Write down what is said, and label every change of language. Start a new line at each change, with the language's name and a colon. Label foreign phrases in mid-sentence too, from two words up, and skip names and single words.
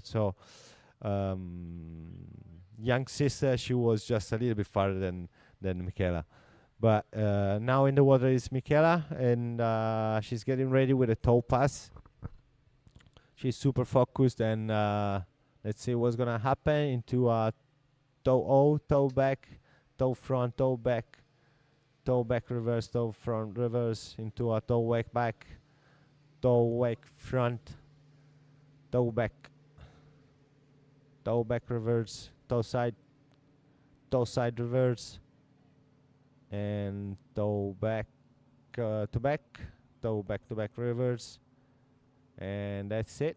English: So young sister, she was just a little bit farther than Michela. But now in the water is Michela, and she's getting ready with a toe pass. She's super focused, and let's see what's gonna happen into a toe O, toe back, toe front, toe back reverse, toe front reverse, into a toe wake back, toe wake front, toe back reverse, toe side reverse, and toe back to back, toe back to back reverse, and that's it.